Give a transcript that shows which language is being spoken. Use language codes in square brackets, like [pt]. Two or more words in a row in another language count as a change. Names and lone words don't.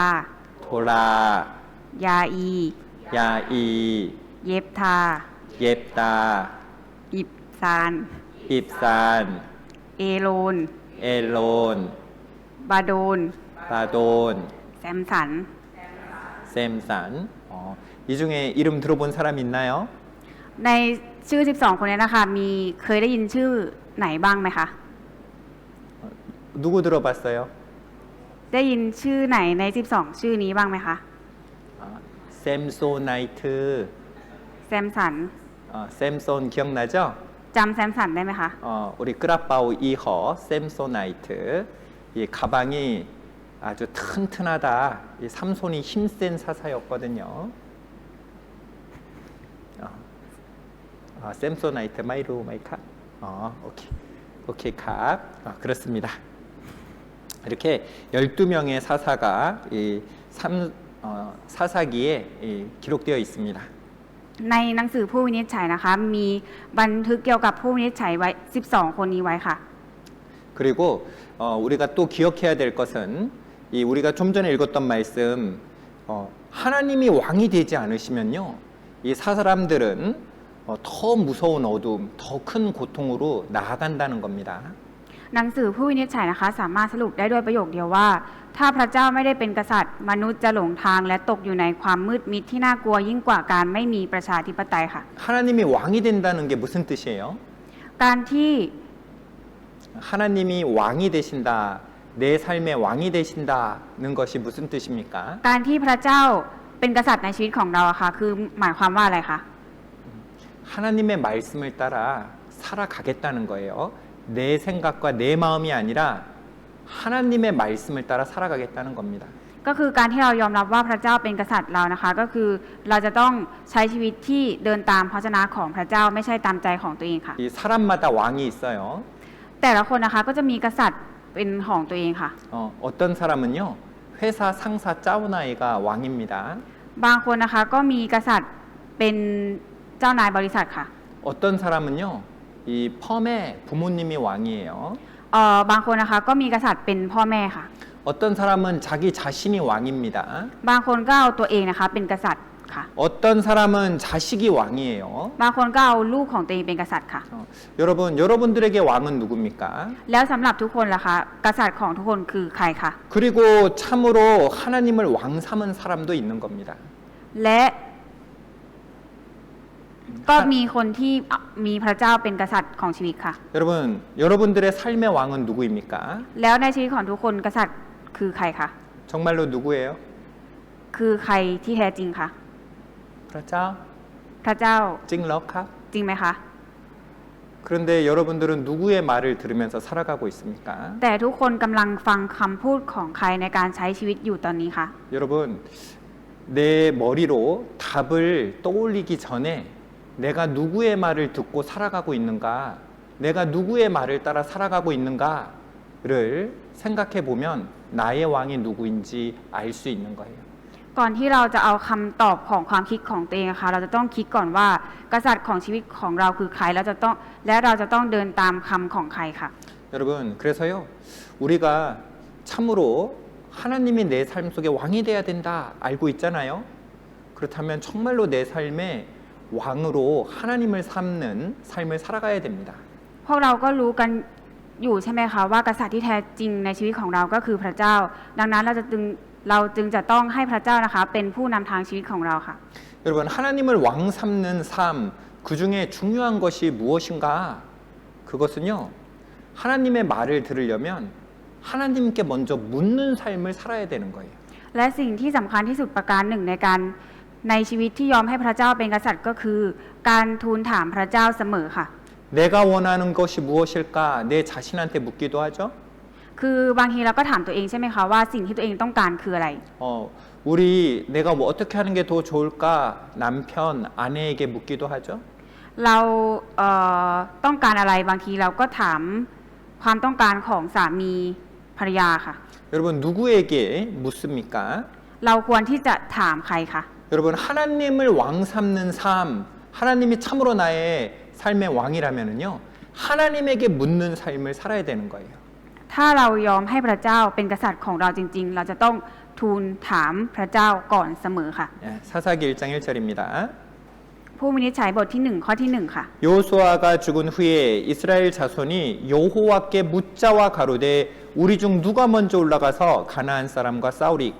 [ko] 도라, [th] ยาอี [ko] 야이, [th] เยฟทา [ko] 옙다, [th] อิบซาน [ko] 입산, [th] เอโลน [ko] 엘론, [th] บาโดน [ko] 바돈, [th] แซมสัน [ko] 샘산. 이 중에 이름 들어본 사람 있나요? [th] ในชื่อ 12 คนนี้นะคะ มีเคยได้ยินชื่อไหนบ้างไหมคะ [ko] 누구 들어봤어요? [th] ได้ยินชื่อไหนใน 12 ชื่อนี้บ้างไหมคะ [ko] 샘소나이트, [th] แซมสัน [ko] 샘손 기억나죠? [th] จำแซมสันได้ไหมคะ [ko] 우리 [th] กระเป๋า ยี่ห้อ [ko] 샘소나이트. 이 가방이 아주 튼튼하다. 이 삼손이 힘센 사사였거든요. 샘소나이트 [th] ไม่รู้ไหมคะ. โอเค ครับ. [ko] 그렇습니다. 이렇게 12명의 사사가 이 사사기에 기록되어 있습니다. [th] ในหนังสือผู้วินิจฉัยนะคะ มีบันทึกเกี่ยวกับผู้วินิจฉัยไว้ 12 คนนี้ไว้ค่ะ [ko] 그리고 우리가 또 기억해야 될 것은 이 우리가 좀 전에 읽었던 말씀 하나님이 왕이 되지 않으시면요 이 사람들은 더 무서운 어둠, 더 큰 고통으로 나아간다는 겁니다. [th] หนังสือผู้วินิจฉัยนะคะ สามารถสรุปได้ด้วยประโยคเดียวว่า ถ้าพระเจ้าไม่ได้เป็นกษัตริย์ มนุษย์จะหลงทางและตกอยู่ในความมืดมิดที่น่ากลัวยิ่งกว่าการไม่มีประชาธิปไตยค่ะ [ko] 하나님이 왕이 된다는 게 무슨 뜻이에요? [th] การที่ [ko] 하나님이 왕이 되신다, 내 삶의 왕이 되신다는 것이 무슨 뜻입니까? [th] การที่พระเจ้าเป็นกษัตริย์ในชีวิตของเราอะค่ะ คือหมายความว่าอะไรคะ [ko] 하나님의 말씀을 따라 살아가겠다는 거예요. 내 생각과 내 마음이 아니라 하나님의 말씀을 따라 살아가겠다는 겁니다. [th] ก็คือการที่เรายอมรับว่าพระเจ้าเป็นกษัตริย์เรานะคะก็คือเราจะต้องใช้ชีวิตที่เดินตามพระวจนะของพระเจ้าไม่ใช่ตามใจของตัวเองค่ะ [ko] 이 사람마다 왕이 있어요. [th] แต่ละคนนะคะก็จะมีกษัตริย์เป็นของตัวเองค่ะ [ko] 어떤 사람은요 회사 상사 짜오나이가 왕입니다. [th] บางคนนะคะก็มีกษัตริย์เป็นเจ้านายบริษัทค่ะ [ko] 어떤 사람은요 이 펌의 부모님이 왕이에요. [th] บางคนนะคะก็มีกษัตริย์เป็นพ่อแม่ค่ะ [ko] 어떤 사람은 자기 자신이 왕입니다. [th] บางคนก็เอาตัวเองนะคะเป็นกษัตริย์ค่ะ [ko] 어떤 사람은 자식이 왕이에요. [th] บางคนก็เอาลูกของตัวเองเป็นกษัตริย์ค่ะ [ko] 여러분들에게 왕은 누굽니까? [th] แล้วสำหรับทุกคนล่ะคะกษัตริย์ของทุกคนคือใครคะ [ko] 그리고 참으로 하나님을 왕 삼은 사람도 있는 겁니다. [th] และก็มีคนที่มีพระเจ้าเป็นกษัตริย์ของชีวิตค่ะ [ko] 여러분들의 삶의 왕은 누구입니까? [th] แล้วในชีวิตของทุกคนกษัตริย์คือใครคะ [ko] 정말로 누구예요? [th] คือใครที่แท้จริงคะ พระเจ้า พระเจ้า จริงหรือคะ? จริงไหมคะ [ko] 그런데 여러분들은 누구의 말을 들으면서 살아가고 있습니까? [th] แต่ทุกคนกำลังฟังคำพูดของใครในการใช้ชีวิตอยู่ตอนนี้คะ [ko] 여러분 내 머리로 답을 떠올리기 전에 내가 누구의 말을 듣고 살아가고 있는가, 내가 누구의 말을 따라 살아가고 있는가를 생각해 보면 나의 왕이 누구인지 알 수 있는 거예요. [th] ก่อนที่เราจะเอาคำตอบของความคิดของตัวเองนะคะเราจะต้องคิดก่อนว่ากษัตริย์ของชีวิตของเราคือใครและเราจะต้องเดินตามคำของใครค่ะ [ko] 여러분 그래서요 우리가 참으로 하나님이 내 삶 속에 왕이 돼야 된다 알고 있잖아요. 그렇다면 정말로 내 삶에 왕으로 하나님을 삼는 삶을 살아가야 됩니다. [th] พวกเราก็รู้กันอยู่ใช่ไหมคะว่ากษัตริย์ที่แท้จริงในชีวิตของเราก็คือพระเจ้าดังนั้นเราจึงจะต้องให้พระเจ้านะคะเป็นผู้นำทางชีวิตของเราค่ะ [ko] 여러분 하나님을 왕 삼는 삶 그 중에 중요한 것이 무엇인가? 그것은요 하나님의 말을 들으려면 하나님께 먼저 묻는 삶을 살아야 되는 거예요. [th] และสิ่งที่สำคัญที่สุดประการหนึ่งในชีวิตที่ยอมให้พระเจ้าเป็นกษัตริย์ก็คือการทูลถามพระเจ้าเสมอค่ะ [ko] 내가 원하는 것이 무엇일까? 내 자신한테 묻기도 하죠. [th] คือบางทีเราก็ถามตัวเองใช่ไหมคะว่าสิ่งที่ตัวเองต้องการคืออะไร [ko] 내가 뭐 어떻게 하는 게 더 좋을까? 남편, 아내에게 묻기도 하죠. [th] เราต้องการอะไรบางทีเราก็ถามความต้องการของสามีภรรยาค่ะ [ko] 여러분 누구에게 묻습니까? [th] เราควรที่จะถามใครคะ [ko] 여러분 하나님을 왕 삼는 삶, 하나님이 참으로 나의 삶의 왕이라면은요 하나님에게 묻는 삶을 살아야 되는 거예요. [th] ถ้าเรายอมให้พระเจ้าเป็นกษัตริย์ของเราจริงๆ เราจะต้องทูลถามพระเจ้าก่อนเสมอค่ะ [ko] 사사기 1장 1절입니다. [th] ผู้วินิจฉัยบทที่1ข้อที่1ค่ะ [ko] 여호수아가 죽은 후에 이스라엘 자손이 여호와께 묻자와 가로되 우리 중 누가 먼저 올라가서 가나안 사람과 싸우리까?